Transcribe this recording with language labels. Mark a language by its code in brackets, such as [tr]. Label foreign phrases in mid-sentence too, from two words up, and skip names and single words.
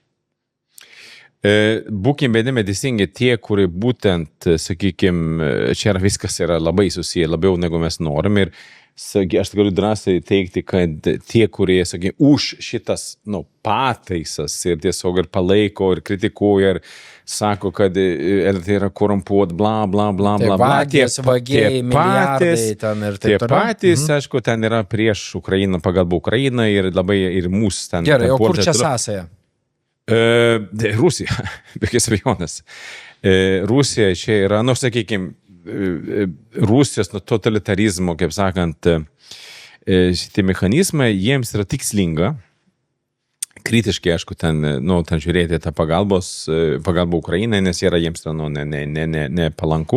[lt] Būkime teisingi tie, kurie būtent, sakykime, čia viskas yra labai susiję, labiau negu mes norim ir aš galiu drąsiai teikti, kad tie, kurie, sakė, už šitas, pataisas ir tiesiog ir palaiko, ir kritikuoja, ir sako, kad tai yra korumpuot, bla, bla, bla, bla, bla. Vagiai, milijardai ten ir taip toliau. Patys, aišku, ten yra prieš Ukrainą, pagalba Ukrainą ir labai ir mūsų ten. Gerai, o kur čia sąsaja? Rusija, be jokios abejonės. Rusija čia yra, sakykime, Rusijos totalitarizmo, kaip sakant, šitie mechanizmai, jiems yra tikslinga, kritiškai, aišku, ten žiūrėti tą pagalbą Ukrainai, nes yra jiems nepalanku.